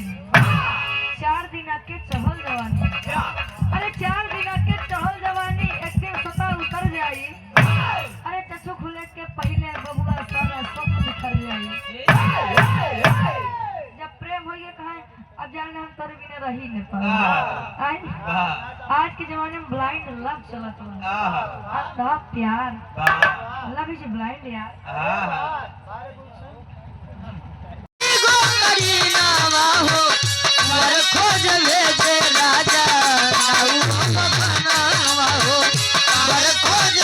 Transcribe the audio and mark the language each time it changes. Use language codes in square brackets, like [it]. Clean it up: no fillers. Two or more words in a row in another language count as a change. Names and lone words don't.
[bho] 4 दिन के चहल जवानी, अरे 4 दिन के चहल जवानी एक दिन सता उतर जाई, अरे चचू खुले के पहले बबुआ सारा सब बिखर जाई। जब प्रेम हो गया कहा अब जाने हम तर बिना रही नहीं पाए। आज के जमाने में [en] blind love [bho] चलत है, प्यार [en] love is blind [bho] यार। खोज भेजे राजा खोज